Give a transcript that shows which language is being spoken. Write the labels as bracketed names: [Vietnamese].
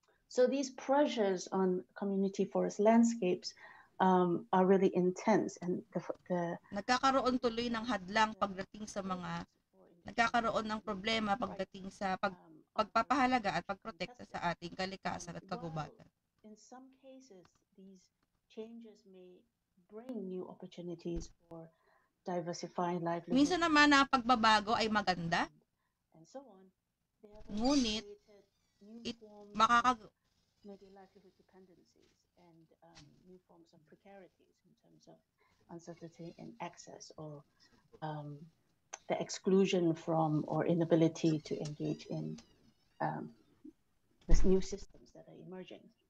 [English] So these pressures on community forest landscapes are really intense, and [Filipino] nagkakaroon tuloy ng hadlang pagdating sa mga nagkakaroon ng problema pagdating sa pagpapahalaga at pagprotekta sa ating kalikasan at kagubatan. [English] In some cases, these changes may bring new opportunities for diversifying livelihoods. [Filipino] Minsan naman ang pagbabago ay maganda, [English] and so on. [Filipino] Ngunit [English] maybe livelihood dependencies and new forms of precarities in terms of uncertainty and access, or the exclusion from or inability to engage in these new systems that are emerging.